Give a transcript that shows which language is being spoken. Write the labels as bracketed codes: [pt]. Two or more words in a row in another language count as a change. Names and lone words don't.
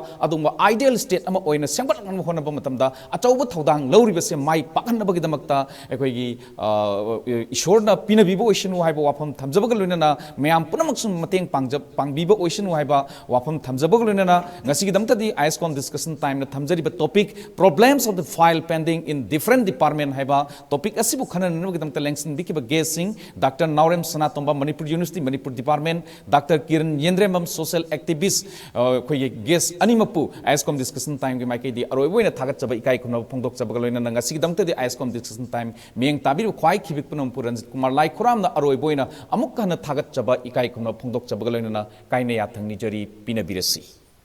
[mni] adumba ideal state ama oina sengbat ngam honaba matamda achauba thodang lauriba se mai pakanabagi damakta ekoigi ishorna pinabiba oisinu haiba wafam thamjabaga loinana mayam punamak sum mateng pangbiba oisinu haiba wafam thamjabaga loinana ngasigi damta di ISCOM discussion time na thamjariba topic [en] problems of the file pending in different department [mni] haiba topic asibu khananabagi damta lengsin bikiba guessing Dr.Naorem Sanatomba Manipur University Manipur Department Dr. Kiran Yendrenbam [en] social activist [mni] koigi guest animapu ISCOM discussion time gi maike di aroiboina thagat chaba ikai khuna phongdok chabaga loinana ngasigi damta di ISCOM discussion time miyeng tabiru khwai khibik punam Ranjitkumar Laikhuram na aroiboina amuk kana thagat chaba ikai khuna phongdok chabaga loinana kaina yathang ni jari pinabirasi